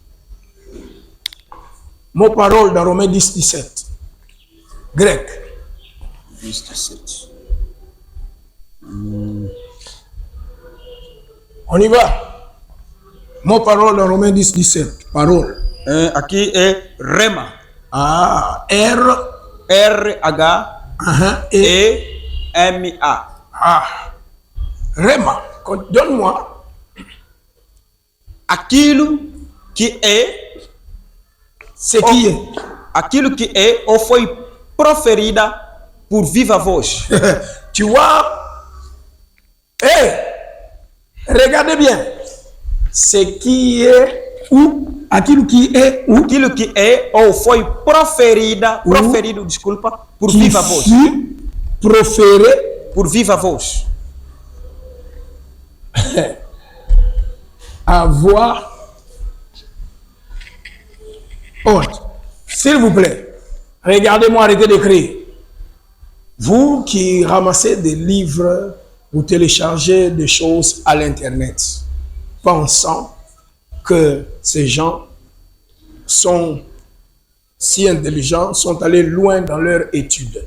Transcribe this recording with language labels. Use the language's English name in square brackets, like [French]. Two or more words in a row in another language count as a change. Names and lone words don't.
[French] Mot parole dans Romains 10, 17. Grec. 10, 17. On y va. Mot parole dans Romains 10, 17. Parole. [Portuguese] Aqui é rema. Ah, R. R-H-E-M-A. Ah, Rema. [French] Donne-moi. [Portuguese] Aquilo que é, [French] Ce qui est. [Portuguese] aquilo que é ou foi proferida por viva voz. [French] Tu vois? Regardez bien. Ce qui est [Portuguese] ou aquilo que é ou Aquilo que é ou foi proferido, desculpa, por [French] qui [Portuguese] viva voz. [French] fut proféré [Portuguese] Por viva voz. [French] à voix haute. S'il vous plaît, regardez-moi, arrêtez d'écrire. Vous qui ramassez des livres, vous téléchargez des choses à l'internet, pensant que ces gens sont si intelligents, sont allés loin dans leur étude.